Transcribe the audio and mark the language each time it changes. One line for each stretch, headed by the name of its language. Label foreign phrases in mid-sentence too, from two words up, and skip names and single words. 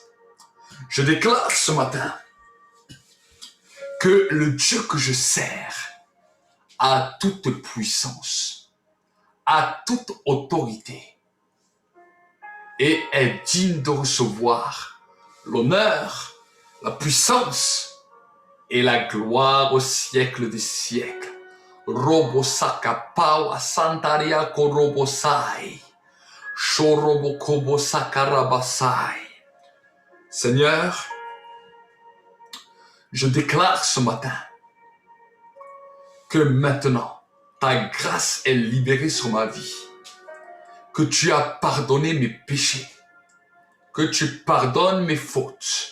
French: Je déclare ce matin que le Dieu que je sers a toute puissance, a toute autorité et est digne de recevoir l'honneur, la puissance et la gloire au siècle des siècles. Robosaka pawa santaria korobosai. Shorobokobosakarabasai. Seigneur, je déclare ce matin que maintenant, ta grâce est libérée sur ma vie. Que tu as pardonné mes péchés. Que tu pardonnes mes fautes.